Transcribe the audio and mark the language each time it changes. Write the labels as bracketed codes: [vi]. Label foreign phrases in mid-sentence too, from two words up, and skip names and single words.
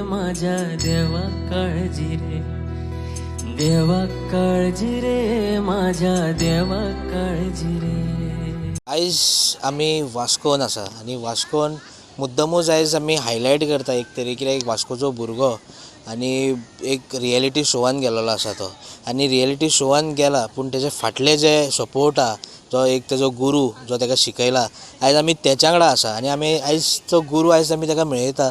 [mr] माझ्या देवा काळजी रे देवा काळजी रे माझ्या देवा काळजी रे. [kok] आयज आमी वास्कोन आसा आनी वास्कोन मुद्दमूच आयज आमी हायलायट करता एक तरी कित्याक एक वास्कोचो भुरगो आनी एक रियलिटी शोवान गेल्लो आसा तो आनी रियलिटी शोवान गेला पूण तेजे फाटले जे सपोर्ट आहा जो एक तेजो गुरू जो ताका शिकयला आयज आमी तेच्या वांगडा आसा आनी आमी आयज तो गुरू आयज आमी ताका मेळयता.